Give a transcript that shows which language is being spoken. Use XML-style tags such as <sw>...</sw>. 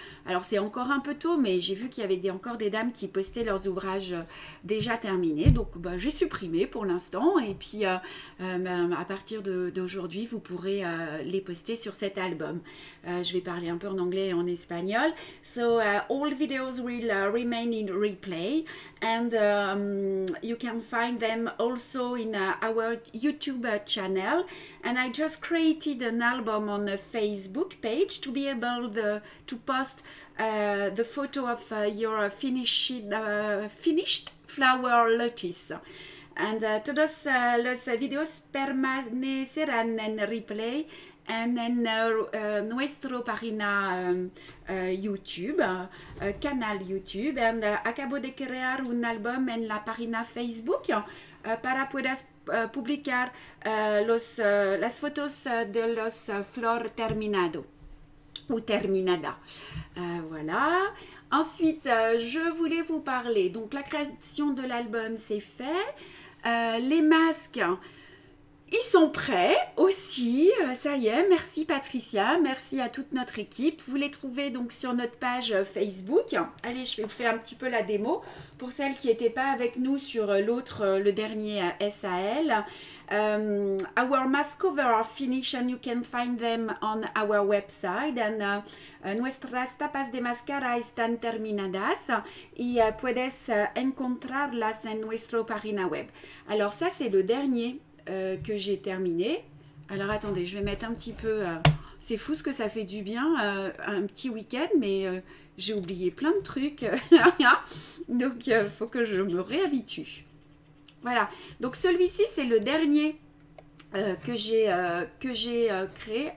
<fr>Alors c'est encore un peu tôt mais j'ai vu qu'il y avait encore des dames qui postaient leurs ouvrages déjà terminés, donc bah, j'ai supprimé pour l'instant et puis à partir d'aujourd'hui vous pourrez les poster sur cet album. Je vais parler un peu en anglais et en espagnol.</fr> <en>So all videos will remain in replay and you can find them also in our YouTube channel, and I just created an album on a Facebook page to be able to post the photo of your finished flower lotus.</en> <es>And todos los videos permanecerán en replay en nuestro página YouTube, canal YouTube. And acabo de crear un álbum en la página Facebook para puedas publicar las fotos de los flores terminado ou terminada.</es> <fr>Voilà. Ensuite, je voulais vous parler. Donc, la création de l'album, c'est fait. Les masques, ils sont prêts aussi. Ça y est, merci Patricia. Merci à toute notre équipe. Vous les trouvez donc sur notre page Facebook. Allez, je vais vous faire un petit peu la démo. Pour celles qui n'étaient pas avec nous sur le dernier SAL.</fr> <en>Our mask cover are finished and you can find them on our website.</en> <es>And nuestras tapas de máscara están terminadas y puedes encontrarlas en nuestra página web.</es> <fr>Alors ça, c'est le dernier que j'ai terminé. Alors attendez, je vais mettre un petit peu... c'est fou ce que ça fait du bien, un petit week-end, mais j'ai oublié plein de trucs. Donc il faut que je me réhabitue. Voilà, donc celui-ci c'est le dernier que j'ai créé.</fr>